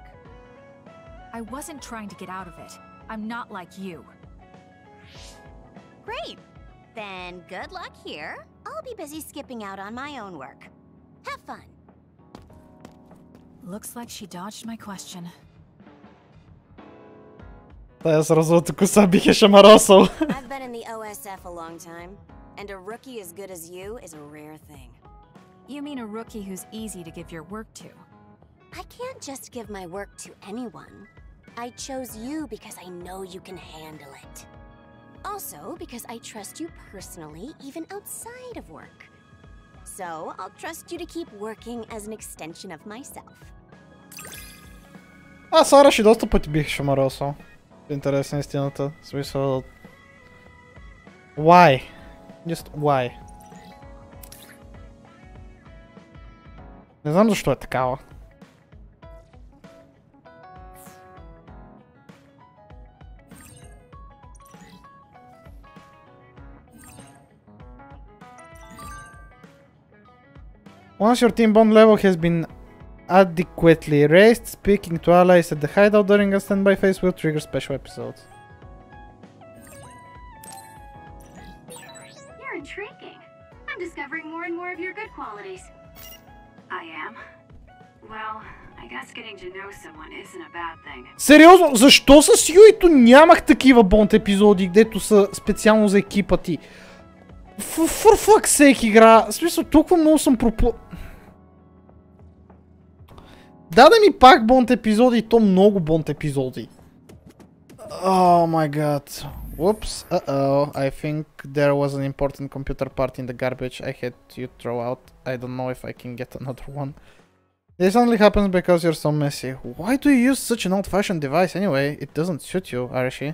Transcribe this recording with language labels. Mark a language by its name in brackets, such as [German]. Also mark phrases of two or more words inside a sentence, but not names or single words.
[English] I wasn't trying to get out of it. I'm not like you. Great! Then good luck here. I'll be busy skipping out on my own work. Have fun. Looks like she dodged my question. [Bulgarian] Тая с розовата коса бих я шамаросал. [English] I've been in the OSF a long time, and a rookie as good as you is a rare thing. You mean a rookie who's easy to give your work to? I can't just give my work to anyone. I chose you because I know you can handle it. Also, because I trust you personally, even outside of work. So, I'll trust you to keep working as an extension of myself. [Bulgarian] Аз Араши доста пъти бих шамаросал. Интересна е истината. В смисъл... [English] Why? Just why? [Bulgarian] Не знам защо е такава. [English] Once your team bond level has been adequately raised, speaking to allies at the hideout during a standby phase will trigger special episodes. You're intriguing. I'm discovering more and more of your good qualities. I am? Well, I guess getting to know someone isn't a bad thing. [Bulgarian] Сериозно, защо с Юито нямах такива Бонд епизоди, гдето са специално за екипа ти? [English] For fuck's sake [Bulgarian] игра, в смисъл толкова много съм даде ми пак Бонд епизоди и то много Бонд епизоди. [English] Oh my god. Whoops, I think there was an important computer part in the garbage I had to throw out. I don't know if I can get another one. This only happens because you're so messy. Why do you use such an old-fashioned device anyway? It doesn't suit you, Arashi.